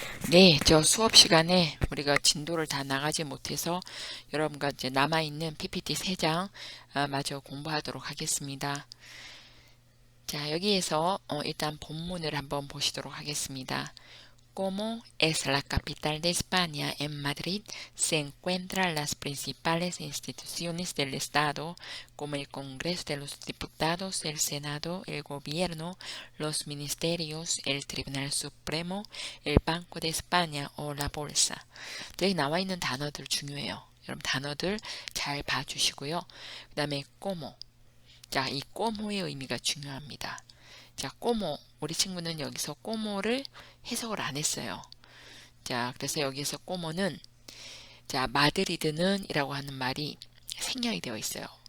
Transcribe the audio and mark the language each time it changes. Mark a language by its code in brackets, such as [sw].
[ko] 네, 저 수업 시간에 우리가 진도를 다 나가지 못해서 여러분과 이제 남아있는 PPT 3장 마저 공부하도록 하겠습니다. 자, 여기에서 일단 본문을 한번 보시도록 하겠습니다. [es] Como es la capital de España, en Madrid se encuentran las principales instituciones del Estado, como el Congreso de los Diputados, el Senado, el Gobierno, los ministerios, el Tribunal Supremo, el Banco de España o la Bolsa. [ko] 여기 나와 있는 단어들 중요해요. 여러분 단어들 잘 봐주시고요. 그 다음에 como. 자, 이 como의 의미가 중요합니다. 자, 꼬모. 우리 친구는 여기서 꼬모를 해석을 안 했어요. 자, 그래서 여기서 꼬모는, 자, 마드리드는 이라고 하는 말이 생략이 되어 있어요.